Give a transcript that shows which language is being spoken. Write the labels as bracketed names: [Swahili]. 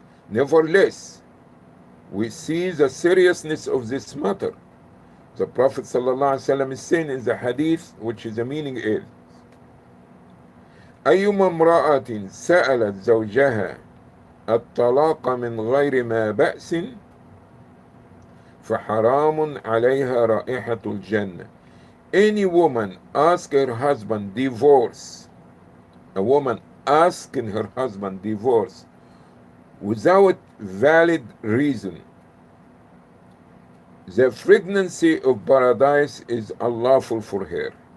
[English] Nevertheless, we see the seriousness of this matter. The Prophet ﷺ is saying in the hadith, which is the meaning is, [Arabic] أيما امرأة سألت زوجها الطلاق من غير ما بأس فحرام عليها رائحة الجنة. [English] Any woman ask her husband divorce, a woman asking her husband divorce without valid reason, the pregnancy of paradise is unlawful for her.